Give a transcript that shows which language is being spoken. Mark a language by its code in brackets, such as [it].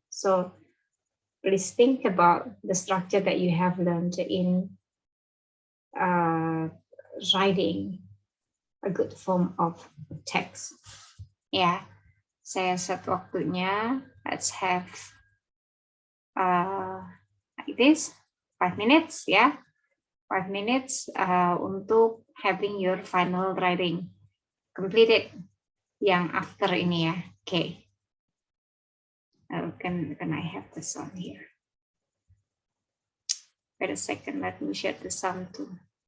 [en] So please think about the structure that you have learned in writing a good form of text. [id] Ya, saya set waktunya. [en] Let's have like this 5 minutes, ya. 5 minutes untuk having your final writing completed yang after ini ya. Okay. Can I have the sound here? Wait a second, let me share the sound too.